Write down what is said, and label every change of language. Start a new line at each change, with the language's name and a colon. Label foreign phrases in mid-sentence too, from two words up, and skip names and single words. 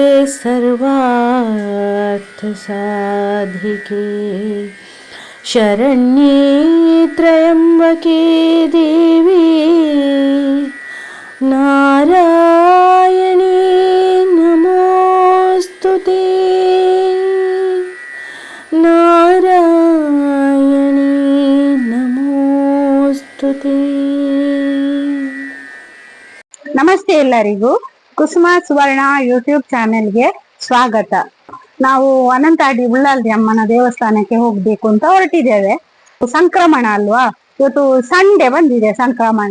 Sanskrit: सर्वार्थसाधिके शरण्ये त्र्यम्बके देवी नारायणी नमोस्तुते नारायणी नमोस्तुते.
Kannada: ನಮಸ್ತೆ ಎಲ್ಲರಿಗೂ. ಕುಸುಮ ಸುವರ್ಣ ಯೂಟ್ಯೂಬ್ ಚಾನೆಲ್ಗೆ ಸ್ವಾಗತ. ನಾವು ಅನಂತಾಡಿ ಉಳ್ಳಾಲ್ದಿ ಅಮ್ಮನ ದೇವಸ್ಥಾನಕ್ಕೆ ಹೋಗ್ಬೇಕು ಅಂತ ಹೊರಟಿದ್ದೇವೆ. ಸಂಕ್ರಮಣ ಅಲ್ವಾ, ಇವತ್ತು ಸಂಡೆ ಬಂದಿದೆ ಸಂಕ್ರಮಣ.